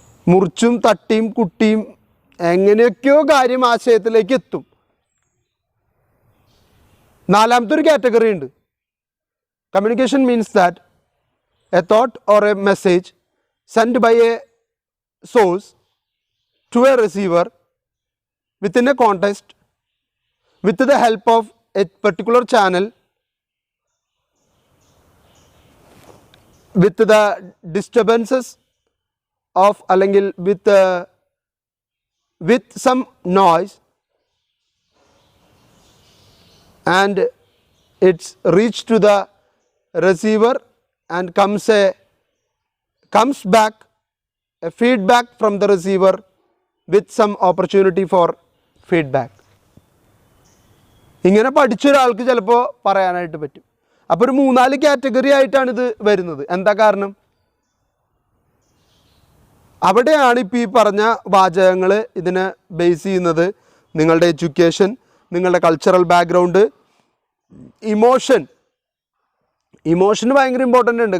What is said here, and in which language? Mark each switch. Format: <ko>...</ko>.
<ml>മുറിച്ചും തട്ടിയും കുട്ടിയും എങ്ങനെയൊക്കെയോ കാര്യം ആശയത്തിലേക്ക് എത്തും. നാലാമത്തെ ഒരു കാറ്റഗറി ഉണ്ട്.</ml> <en>Communication means that a thought or a message send by a source to a receiver within a context with the help of a particular channel, with the disturbances of allengil with some noise, and it's reached to the receiver and comes back a feedback from the receiver with some opportunity for feedback.</en> <ml>ഇങ്ങനെ പഠിച്ചൊരാൾക്ക് ചിലപ്പോൾ പറയാനായിട്ട് പറ്റും. അപ്പോൾ ഒരു 3-4 category ആയിട്ടാണ് ഇത് വരുന്നത്. എന്താ കാരണം? അവിടെയാണ് ഇപ്പോൾ ഈ പറഞ്ഞ വാചകങ്ങൾ ഇതിനെ ബേസ് ചെയ്യുന്നത്. നിങ്ങളുടെ എഡ്യൂക്കേഷൻ, നിങ്ങളുടെ കൾച്ചറൽ ബാക്ക്ഗ്രൗണ്ട്, ഇമോഷൻ ഭയങ്കര ഇമ്പോർട്ടൻ്റ് ഉണ്ട്.</ml>